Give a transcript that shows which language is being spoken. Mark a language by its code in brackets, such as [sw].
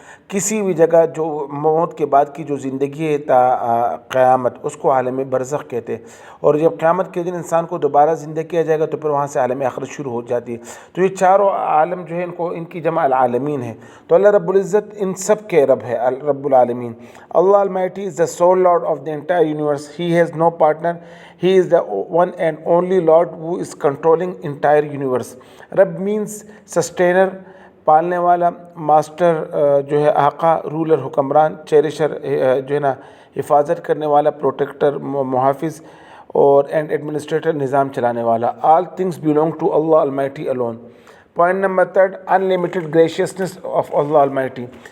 [ur] کسی بھی جگہ جو موت کے بعد کی جو زندگی ہے تا قیامت، اس کو عالم برزخ کہتے ہیں۔ اور جب قیامت کے دن انسان کو دوبارہ زندہ کیا جائے گا تو پھر وہاں سے عالم آخرت شروع ہو جاتی ہے۔ تو یہ چاروں عالم جو ہے ان کی جمع العالمین ہے۔ تو اللہ رب العزت ان سب کے رب ہے، رب العالمین۔ [en] اللہ almighty is the sole Lord of the entire universe. He has no partner. He is the one and only Lord who is controlling entire universe. [ur] رب means sustainer، پالنے والا، ماسٹر جو ہے آقا، رولر حکمران، چیریشر جو ہے نا حفاظت کرنے والا، پروٹیکٹر محافظ، اور اینڈ ایڈمنسٹریٹر نظام چلانے والا۔ [en] All things belong to Allah Almighty alone۔ [ur] Point number 3، [en] unlimited graciousness of Allah Almighty۔